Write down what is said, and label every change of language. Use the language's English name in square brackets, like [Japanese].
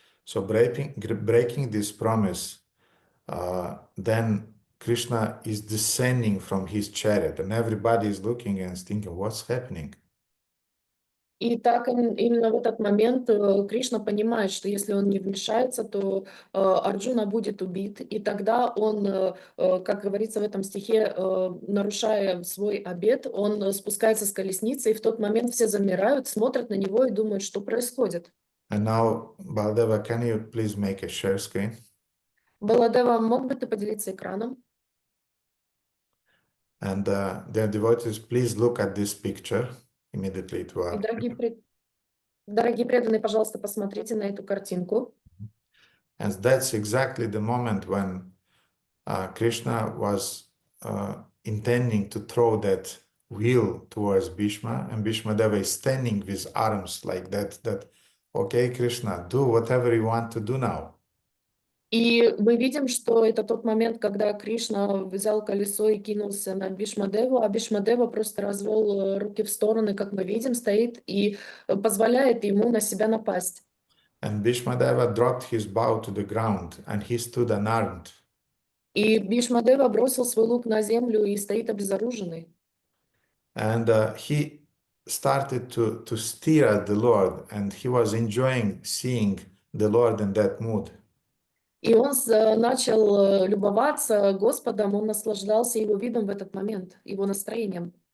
[English] So breaking this promise, then Krishna is descending from his chariot, and everybody is looking and thinking, what's happening? [Russian] И так именно в этот момент Кришна понимает, что если он не вмешается, то Арджуна будет убит. И тогда он, как говорится в этом стихе, нарушая свой обет, он спускается с колесницы, и в тот момент все замирают, смотрят на него и думают, что происходит. [English] And now, Baladeva, can you please make a share screen? [Russian] Баладева, мог бы ты поделиться экраном? [English] And dear devotees, please look at this picture. Immediately it will appear. [Russian] Дорогие преданные, пожалуйста, посмотрите на эту картинку. [English] And that's exactly the moment when Krishna was intending to throw that wheel towards Bhishma, and Bhishmadeva is standing with arms like that, okay, Krishna, do whatever you want to do now. [Russian] И мы видим, что это тот момент, когда Кришна взял колесо и кинулся на Бхишмадеву, а Бхишмадева просто развел руки в стороны, как мы видим, стоит и позволяет ему на себя напасть. [English] And Bhishmadeva dropped his bow to the ground, and he stood unarmed. [Russian] И Бхишмадева бросил свой лук на землю и стоит обезоруженный. [English] And he started to stare at the Lord, and he was enjoying seeing the Lord in that mood. [Russian] И он начал любоваться Господом, он наслаждался его видом в этот момент, его настроением.